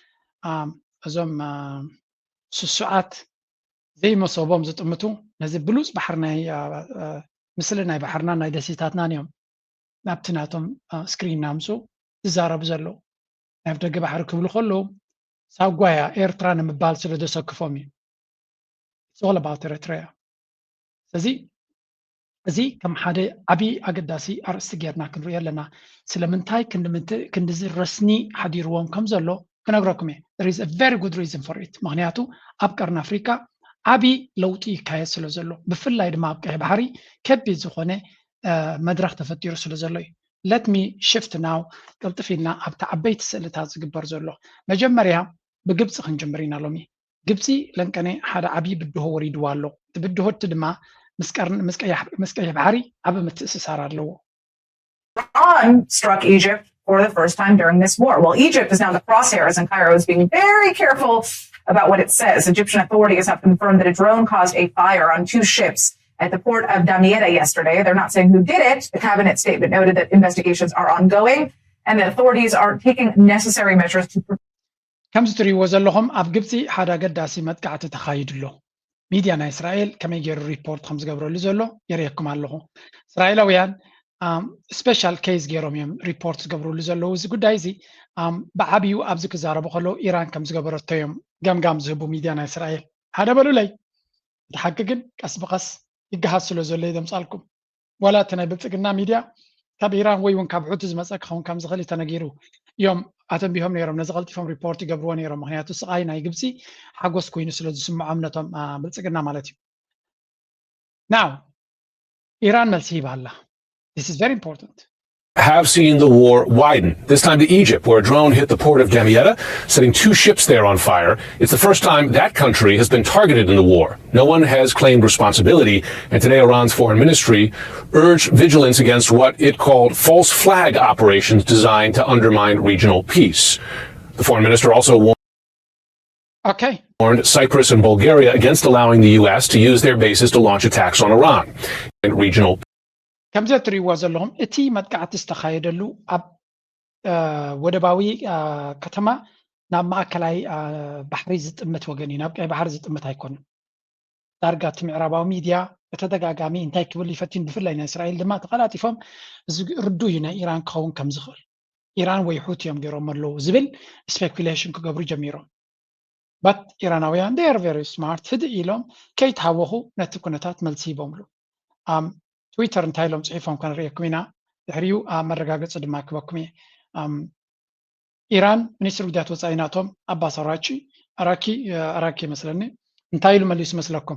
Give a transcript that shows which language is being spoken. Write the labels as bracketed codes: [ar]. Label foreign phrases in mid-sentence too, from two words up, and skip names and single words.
[ti] እዞም ስሱዓት ዘይመሰቦም ዝጥምቱ ነዚ ብሉፅ ባሕሪ ናይ ምስሊ ናይ ባሕርና ናይ ደሴታትና እዮም ናብቲ ናቶም ስክሪን ናምፁ ዝዛረቡ ዘለዉ ናብ ደገ ባሕሪ ክብሉ ከለዉ ሳጓያ ኤርትራ ንምባል ስለ ዘሰክፎም እዩ። [en] It's all about Eritrea. [ti] ስለዚ እዚ ከም ሓደ ዓብይ ኣገዳሲ ኣርእስቲ ጌርና ክንሪኦ ኣለና። ስለምንታይ ክንድዚ ረስኒ ሓዲርዎም ከም ዘሎ ክነግረኩም እየ። [en] There is a very good reason for it. [ti] ምክንያቱ ኣብ ቀርኒ ኣፍሪካ ዓብይ ለውጢ ይካየድ ስለ ዘሎ ብፍላይ ድማ ኣብ ቀይሕ ባሕሪ ከቢድ ዝኾነ መድረክ ተፈጢሩ ስለ ዘሎ እዩ። [en] Let me shift now [ti] ቅልጥፍ ኢልና ኣብቲ ዓበይቲ ስእልታት ዝግበር ዘሎ መጀመርያ ብግብፂ ክንጅምር ኢና ሎሚ ግብፂ ለንቀነ ሓደ ዓብይ ብድሆ ወሪድዋ ኣሎ እቲ ብድሆቲ ድማ ምስ ቀይሕ ባሕሪ ዓብ ምትእስሳር ኣለዎ። [en] Iran struck Egypt for the first time during this war. Well, Egypt is now the crosshairs and Cairo is being very careful about what it says. Egyptian authorities have confirmed that a drone caused a fire on 2 ships at the port of Damietta yesterday. They're not saying who did it. The cabinet statement noted that investigations are ongoing and that authorities are taking necessary measures to [ti] ከምዚ ትሪእዎ ዘለኹም ኣብ ግብፂ ሓደ ኣገዳሲ መጥቃዕቲ ተኻይድሎ ሚድያ ናይ እስራኤል ከመይ ገይሩ ሪፖርት ከም ዝገብረሉ ዘሎ የርእየኩም ኣለኹ። እስራኤላውያን ስፔሻል ኬዝ ገይሮም እዮም ሪፖርት ዝገብርሉ ዘለዉ እዚ ጉዳይ እዚ ብዓብዩ ኣብዚ ክዛረቡ ከለዉ ኢራን ከም ዝገበረቶ እዮም ገምጋም ዝህቡ ሚድያ ናይ እስራኤል። ሓደ በሉለይ እቲ ሓቂ ግን ቀስ ብቐስ ይገሃዝ ስለ ዘሎ ይደምፃልኩም። ዋላ እቲ ናይ ብልፅግና ሚድያ ካብ ኢራን ወይ እውን ካብ ሑቲ ዝመፀ ክኸውን ከም ዝኽእል ተነጊሩ እዮም ኣተንቢሆም ነይሮም ነዚ ቀልጢፎም ሪፖርት ይገብርዎ ነይሮም። ምክንያቱ ስቃይ ናይ ግብፂ ሓጎስ ኮይኑ ስለ ዝስምዖም ነቶም ብልፅግና ማለት እዩ። ናው ኢራን መልሲ ሂባ ኣላ። [en] This is very important. Have seen the war widen, this time to Egypt, where a drone hit the port of Damietta, setting 2 ships there on fire. It's the first time that country has been targeted in the war. No one has claimed responsibility, and today Iran's foreign ministry urged vigilance against what it called false flag operations designed to undermine regional peace. The foreign minister also warned Cyprus and Bulgaria against allowing the U.S. to use their bases to launch attacks on Iran and regional [ti] ከምዚ ትሪእዎ ዘለኹም እቲ መጥቃዕቲ ዝተኻየደሉ ኣብ ወደባዊ ከተማ ናብ ማእከላይ ባሕሪ ዝጥምት ወገን እዩ። ናብ ቀይ ባሕሪ ዝጥምት ኣይኮነን። ዳርጋ እቲ ምዕራባዊ ሚድያ በተደጋጋሚ እንታይ ክብል ይፈትን ብፍላይ ናይ እስራኤል ድማ ተቐላጢፎም እዚ ርዱ እዩ ናይ ኢራን ክኸውን ከም ዝኽእል ኢራን ወይ ሑቲ እዮም ገይሮም ኣለዉ ዝብል ስፔኩሌሽን ክገብሩ ጀሚሮም። ባት ኢራናውያን [en] they are very smart [ti] ህድእ ኢሎም ከይተሃወኹ ነቲ ኩነታት መልሲ ሂቦምሉ። ትዊተር እንታይ ኢሎም ፅሒፎም ከንሪአኩም ኢና ድሕሪኡ መረጋገፂ ድማ ክበኩም እየ። ኢራን ሚኒስትር ጉዳያት ወፃኢ ናቶም ኣባስ ኣራኪ ይመስለኒ እንታይ ኢሉ መሊሱ መስለኩም?